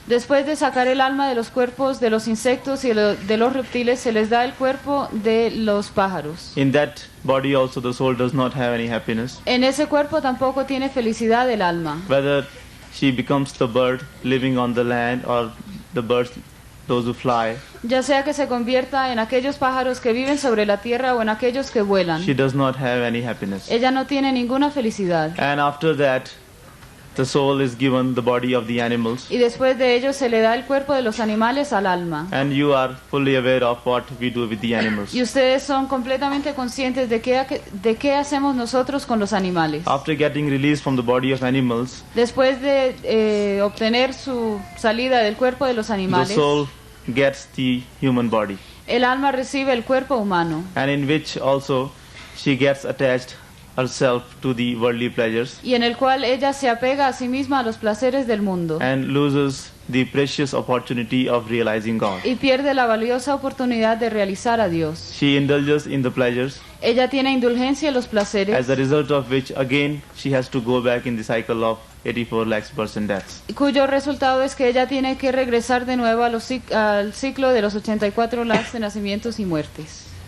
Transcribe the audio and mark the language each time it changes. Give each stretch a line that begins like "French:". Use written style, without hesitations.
Spanish: Después de sacar el alma de los cuerpos de los insectos y de los reptiles, se les da el cuerpo de los pájaros.
English: In that body also the soul does not have any happiness.
Spanish: En ese cuerpo tampoco tiene felicidad el alma.
English: Whether she becomes the bird living on the land or the birds, those who fly,
Spanish: Ya sea que se convierta en aquellos pájaros que viven sobre la tierra o en aquellos que vuelan.
English: she does not have any happiness.
Spanish: Ella no tiene ninguna felicidad.
English: And after that, the soul is given the body of the animals.
Spanish: Y después de ello se le da el cuerpo de los animales al alma.
English: And you are fully aware of what we do with the animals.
Spanish: Y ustedes son completamente conscientes de qué hacemos nosotros con los animales.
English: After getting released from the body of animals,
Spanish: Después de obtener su salida del cuerpo de los
English: the
Spanish: animales,
English: soul gets the human body,
Spanish: el alma recibe el cuerpo humano.
English: and in which also she gets attached herself to the worldly pleasures
Spanish: Y en el cual ella se apega a sí misma a los placeres del mundo.
English: and loses the precious opportunity of realizing God.
Spanish: Y pierde la valiosa oportunidad de realizar a Dios.
English: She indulges in the pleasures,
Spanish: Ella tiene indulgencia en los placeres,
English: as a result of which again she has to go back in the cycle of 84 lakhs births and deaths.
Spanish: cuyo resultado es que ella tiene que regresar de nuevo al ciclo de los 84 lakhs de nacimientos y muertes.